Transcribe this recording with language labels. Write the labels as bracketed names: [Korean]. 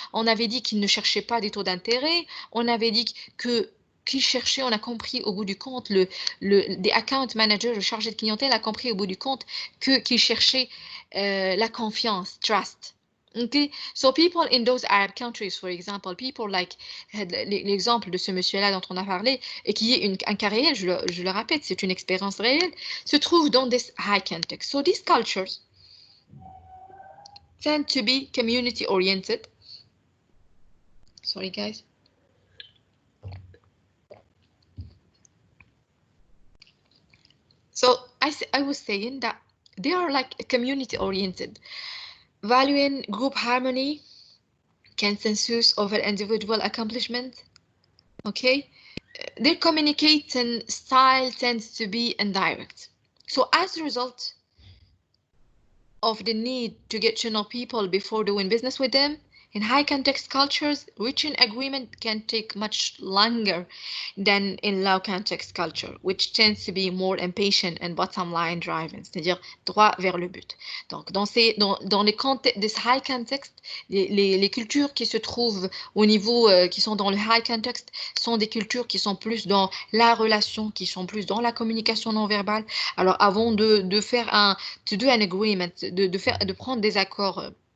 [French] On avait dit qu'il ne cherchait pas des taux d'intérêt. On avait dit qu'il cherchait, on a compris au bout du compte, des account managers, le chargé de clientèle a compris au bout du compte qu'il cherchait la confiance, trust. [English] Okay, so people in those Arab countries, for example, people like [French] l'exemple de ce monsieur-là dont on a parlé et qui est un cas réel, je le répète, c'est une expérience réelle, se trouvent dans [English] this high context. So these cultures tend to be community oriented. Sorry, guys. So I was saying that they are like community oriented, valuing group harmony, consensus over individual accomplishment. Okay, their communicating style tends to be indirect. So as a result of the need to get to know people before doing business with them, in high context cultures, reaching agreement can take much longer than in low context culture, which tends to be more impatient and bottom line driven, [French] c'est-à-dire droit vers le but. Donc, dans les contextes, des high context, les cultures qui se trouvent au niveau, qui sont dans le high context, sont des cultures qui sont plus dans la relation, qui sont plus dans la communication non verbale. Alors, avant de faire [English] to do an agreement, [French] de prendre des accords